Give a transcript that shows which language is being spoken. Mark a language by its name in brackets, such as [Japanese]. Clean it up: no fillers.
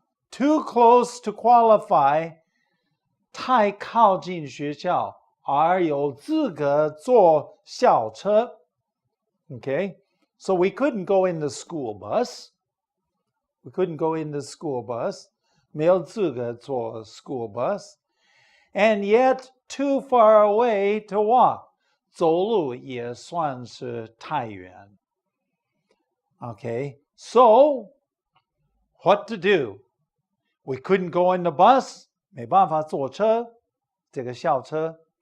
[Chinese] Too close to qualify, 太靠近学校而有资格坐校车. [English] Okay, so we couldn't go in the school bus. We couldn't go in the school bus. [Chinese] 没有资格坐 school bus. [English] And yet too far away to walk. 走路也算是太远. Okay, so what to do? We couldn't go in the bus. 没办法坐车，这个校车.